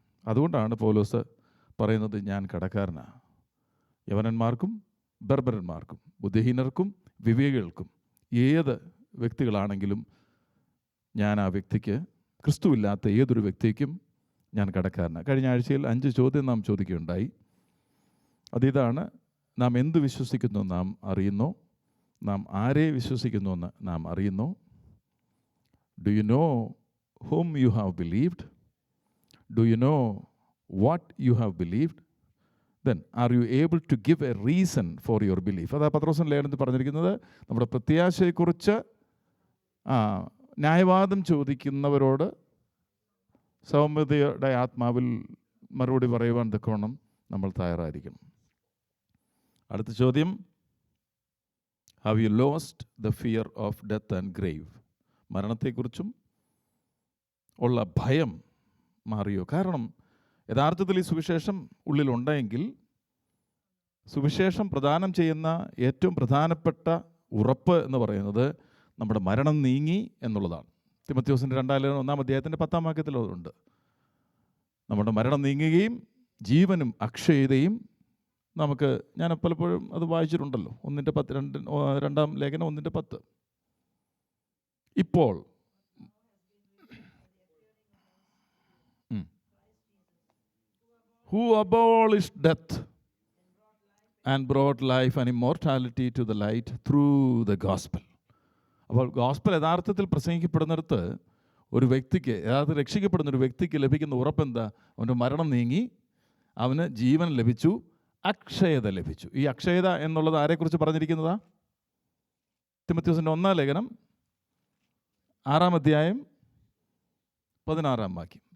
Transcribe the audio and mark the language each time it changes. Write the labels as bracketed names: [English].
[Malayalam] അതുകൊണ്ടാണ് പൗലോസ് പറയുന്നത്, ഞാൻ കടക്കാരനാണ്. യവനന്മാർക്കും ബർബരന്മാർക്കും ബുദ്ധിഹീനർക്കും വിവേകികൾക്കും ഏത് വ്യക്തികളാണെങ്കിലും ഞാൻ ആ വ്യക്തിക്ക്, ക്രിസ്തുവില്ലാത്ത ഏതൊരു വ്യക്തിക്കും ഞാൻ കടക്കാരനാണ്. കഴിഞ്ഞ ആഴ്ചയിൽ 5 ചോദ്യം നാം ചോദിക്കുകയുണ്ടായി. അതിതാണ്: നാം എന്ത് വിശ്വസിക്കുന്നു നാം അറിയുന്നോ? നാം ആരെ വിശ്വസിക്കുന്നുവെന്ന് നാം അറിയുന്നോ? [English] Do you know whom you have believed? Do you know what you have believed? Then are you able to give a reason for your belief? [Malayalam] അതാ പത്രോസിന്റെ ലേഖനത്തിൽ പറഞ്ഞിരിക്കുന്നത്. നമ്മുടെ പ്രത്യാശയെക്കുറിച്ച് ന്യായവാദം ചോദിക്കുന്നവരോട് സൗമ്യതയുടെ ആത്മാവിൽ മറുപടി പറയുവാൻ തക്കവണ്ണം നമ്മൾ തയ്യാറായിരിക്കണം. അടുത്ത ചോദ്യം: [English] Have you lost the fear of death and grave? [Malayalam] മരണത്തെക്കുറിച്ചും ഉള്ള ഭയം മാറിയോ? കാരണം യഥാർത്ഥത്തിൽ ഈ സുവിശേഷം ഉള്ളിലുണ്ടെങ്കിൽ സുവിശേഷം പ്രദാനം ചെയ്യുന്ന ഏറ്റവും പ്രധാനപ്പെട്ട ഉറപ്പ് എന്ന് പറയുന്നത് നമ്മുടെ മരണം നീങ്ങി എന്നുള്ളതാണ്. തിമോഥെയോസിൻ്റെ 2-1 അധ്യായത്തിൻ്റെ 10 വാക്യത്തിലുണ്ട്. നമ്മുടെ മരണം നീങ്ങുകയും ജീവനും അക്ഷയതയും നമുക്ക്, ഞാൻ പലപ്പോഴും അത് വായിച്ചിട്ടുണ്ടല്ലോ, 1:10, 2 ലേഖനം 1:10. ഇപ്പോൾ [English] who abolished death and brought life and immortality to the light through the gospel. [Malayalam] അപ്പോൾ ഗോസ്പൽ യഥാർത്ഥത്തിൽ പ്രസംഗിക്കപ്പെടുന്നിടത്ത് ഒരു വ്യക്തിക്ക്, യഥാർത്ഥത്തിൽ രക്ഷിക്കപ്പെടുന്ന ഒരു വ്യക്തിക്ക് ലഭിക്കുന്ന ഉറപ്പെന്താ? അവൻ്റെ മരണം നീങ്ങി, അവന് ജീവൻ ലഭിച്ചു, അക്ഷയത ലഭിച്ചു. ഈ അക്ഷയത എന്നുള്ളത് ആരെക്കുറിച്ച് പറഞ്ഞിരിക്കുന്നതാ? തിമോഥെയോസിൻ്റെ 1 ലേഖനം 6 അധ്യായം 16 വാക്യം.